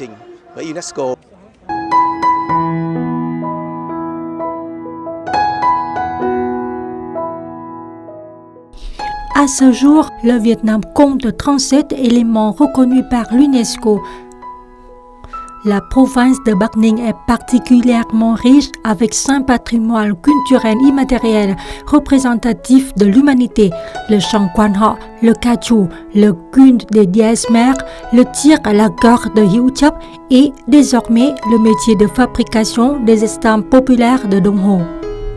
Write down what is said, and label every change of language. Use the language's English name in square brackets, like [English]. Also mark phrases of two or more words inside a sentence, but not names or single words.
[French] À ce jour, le Vietnam compte 37 éléments reconnus par l'UNESCO. La province de Bắc Ninh est particulièrement riche avec 5 patrimoines culturels immatériels représentatifs de l'humanité, le chant Quan Họ, le ca chu, le culte des dièses mères, le tir à la corde de Hieu Chap et désormais le métier de fabrication des estampes populaires de Đông Ho.